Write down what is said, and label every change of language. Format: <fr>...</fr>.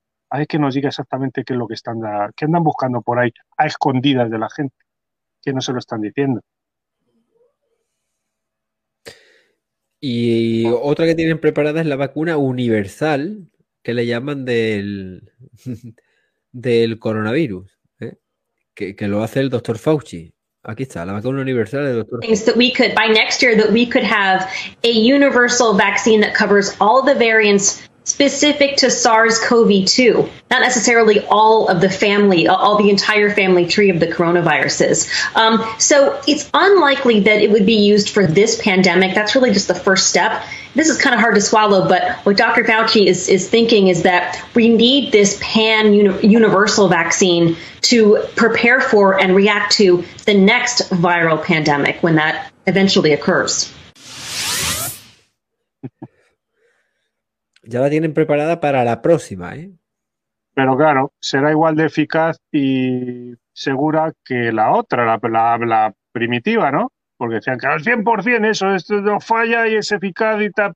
<es>A ver que nos diga exactamente qué es lo que están, qué andan buscando por ahí, a escondidas de la gente, que no se lo están diciendo. Y otra que tienen preparada es la vacuna universal, que le llaman del coronavirus, ¿eh? Que lo hace el doctor Fauci. Aquí está, la vacuna universal del doctor.</es> <en>Things that we could, by next year, that we could have a universal vaccine that covers all the variants specific to SARS-CoV-2, not necessarily all of the family, all the entire family tree of the coronaviruses. So it's unlikely that it would be used for this pandemic. That's really just the first step. This is kind of hard to swallow, but what Dr. Fauci is thinking is that we need this pan-universal vaccine to prepare for and react to the next viral pandemic when that eventually occurs.</en> <es>Ya la tienen preparada para la próxima, ¿eh? Pero claro, será igual de eficaz y segura que la otra, la primitiva, ¿no? Porque decían que al 100% esto no falla y es eficaz y tal.</es>